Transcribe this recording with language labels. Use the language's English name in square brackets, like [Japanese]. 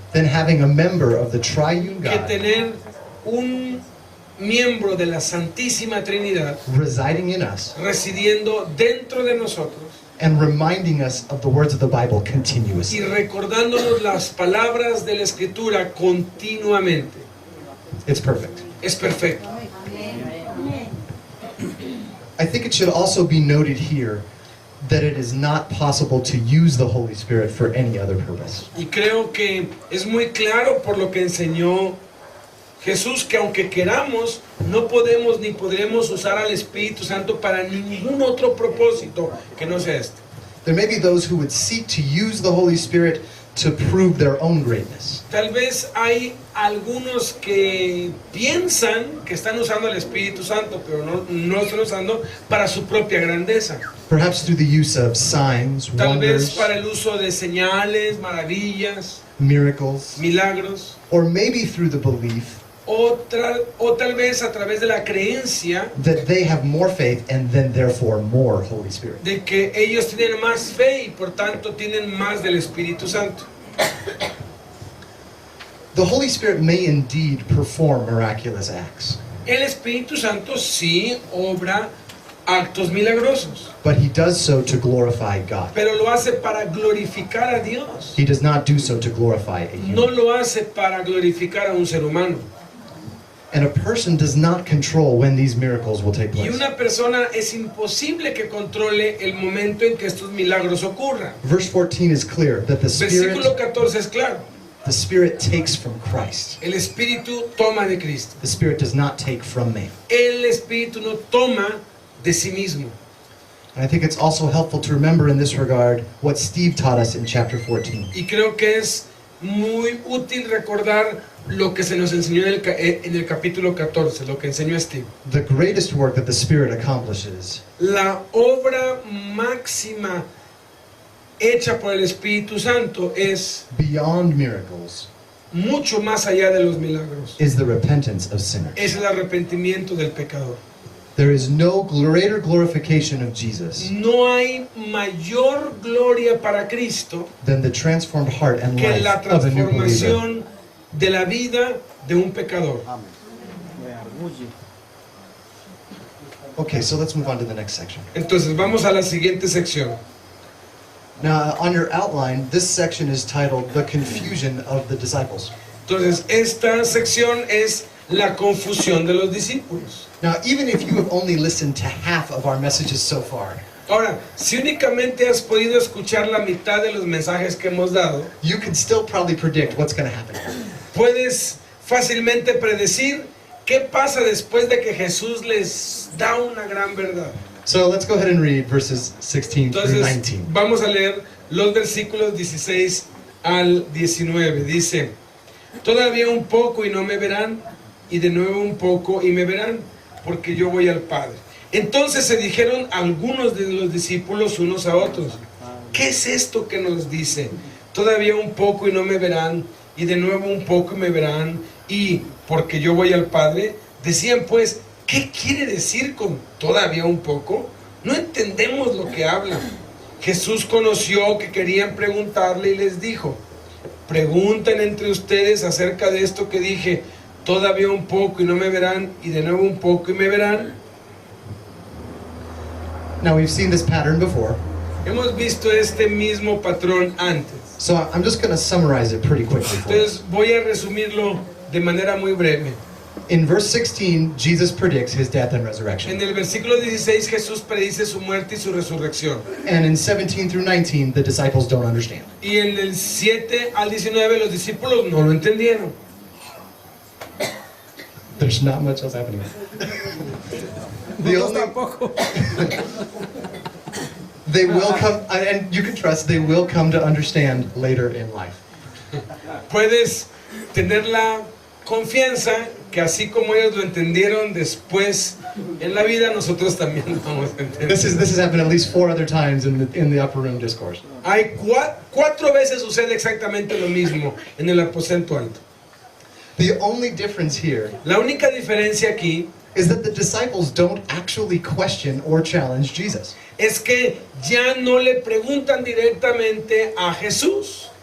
[English] than having a member of the triune [Spanish] que [English] God [Spanish] tener un miembro de la Santísima Trinidad [English] residing in us [Spanish] residiendo dentro de nosotros [English] and reminding us of the words of the Bible [Spanish] y [English] continuously. [Spanish] recordándonos las palabras de la Escritura continuamente. [English] It's perfect. [Spanish] Es perfecto. [English] I think it should also be noted here that it is not possible to use the Holy Spirit for any other purpose. [Spanish] Y creo que es muy claro por lo que enseñó Jesús, que aunque queramos, no podemos ni podremos usar al Espíritu Santo para ningún otro propósito que no sea este. [English] There may be those who would seek to use the Holy Spirit to prove their own greatness. [Spanish] Tal vez hay algunos que piensan que están usando al Espíritu Santo, pero no están usando para su propia grandeza. [English] Perhaps through the use of signs, [Spanish] Tal vez [English] wonders, [Spanish] para el uso de señales, maravillas, [English] miracles, [Spanish] milagros, [English] or maybe through the belief [Spanish] o tal vez a través de la creencia [English] that they have more faith and then therefore more Holy Spirit. [Spanish] de que ellos tienen más fe y por tanto tienen más del Espíritu Santo. [English] The Holy Spirit may indeed perform miraculous acts, [Spanish] El Espíritu Santo sí obra actos milagrosos, [English] but he does so to glorify God. [Spanish] pero lo hace para glorificar a Dios. [English] He does not do so to glorify a [Spanish] No [English] human. [Spanish] lo hace para glorificar a un ser humano. [English] And a person does not control when these miracles will take [Spanish] Y [English] place. [Spanish] una persona es imposible que controle el momento en que estos milagros ocurran. [English] Verse 14 is clear that [Spanish] Versículo 14 es claro. [English] the Spirit takes from Christ. [Spanish] El Espíritu toma de Cristo. [English] The Spirit does not take from man. [Spanish] El Espíritu no toma de sí mismo. [English] And I think it's also helpful to remember in this regard what Steve taught us in chapter 14. [Spanish] Y creo que es muy útil recordar lo que se nos enseñó en el capítulo 14, lo que enseñó Steve. [English] The greatest work that the Spirit accomplishes [Spanish] La obra máxima hecha por el Espíritu Santo es [English] beyond miracles [Spanish] mucho más allá de los milagros. [English] is the repentance of sinners. [Spanish] Es el arrepentimiento del pecador. [English] There is no greater glorification of Jesus [Spanish] No hay mayor gloria para Cristo [English] than the transformed heart and [Spanish] que [English] life [Spanish] la [English] of a new believer. [Spanish] transformación de la vida de un pecador. [English] Okay, so let's move on to the next section. [Spanish] Entonces vamos a la siguiente sección. [English] Now, on your outline, this section is titled The Confusion of the Disciples. [Spanish] Entonces esta sección es la confusión de los discípulos. [English] Now, even if you have only listened to half of our messages so far, [Spanish] Ahora, si únicamente has podido escuchar la mitad de los mensajes que hemos dado, [English] you can still probably predict what's going to happen. [Spanish] puedes fácilmente predecir qué pasa después de que Jesús les da una gran verdad. [English] So let's go ahead and read verses 16 through [Spanish] Entonces [English] 19. [Spanish] vamos a leer los versículos 16 al 19. Dice: todavía un poco y no me verán, y de nuevo un poco y me verán, porque yo voy al Padre. Entonces se dijeron algunos de los discípulos unos a otros: ¿qué es esto que nos dice? Todavía un poco y no me verán, y de nuevo un poco y me verán, y porque yo voy al Padre. Decían pues: ¿qué quiere decir con todavía un poco? No entendemos lo que habla. Jesús conoció que querían preguntarle y les dijo: pregunten entre ustedes acerca de esto que dije, todavía un poco y no me verán, y de nuevo un poco y me verán. [English] Now, we've seen this pattern before, [Spanish] Hemos visto este mismo patrón antes. [English] so I'm just going to summarize it pretty quickly for you. [Spanish] Entonces voy a resumirlo de manera muy breve. [English] In verse 16, Jesus predicts his death and resurrection. [Spanish] En el versículo 16 Jesús predice su muerte y su resurrección. [English] And in 17 through 19, the disciples don't understand. [Spanish] Y en el 7 al 19 los discípulos no lo entendieron. [English] There's not much else happening. The [Spanish] Nosotros [English] only, [Spanish] tampoco. [English] they will come, and you can trust, they will come to understand later in life. [Spanish] Puedes tener la confianza que así como ellos lo entendieron después en la vida, nosotros también lo vamos a entender. [English] This has happened at least 4 other times in the upper room discourse. [Spanish] Hay 4 veces sucede exactamente lo mismo en el aposento alto. [English] The only difference here [Spanish] La única diferencia aquí [English] is that the disciples don't actually question or challenge Jesus. [Spanish] es que ya no le preguntan directamente a Jesús.